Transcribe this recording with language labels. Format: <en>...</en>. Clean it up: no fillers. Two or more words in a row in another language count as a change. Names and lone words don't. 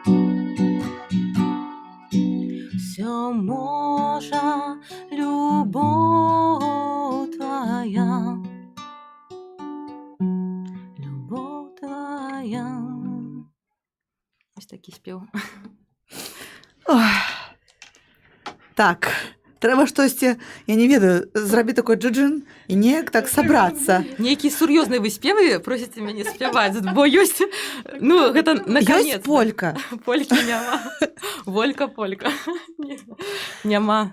<be>Все можа любовь твоя, любовь твоя.</be> <uk>Ось такий спів. Ой.</uk> <be>Так, трэба штосьці, я не ведаю, зрабіць такой джуджин і неяк так сабрацца. Нейкія сур'ёзныя вы спевы просіце мяне спяваць, бо ёсць, ну, гэта наконец. Ёсць полька. Полькі няма. Волька. Няма.</be>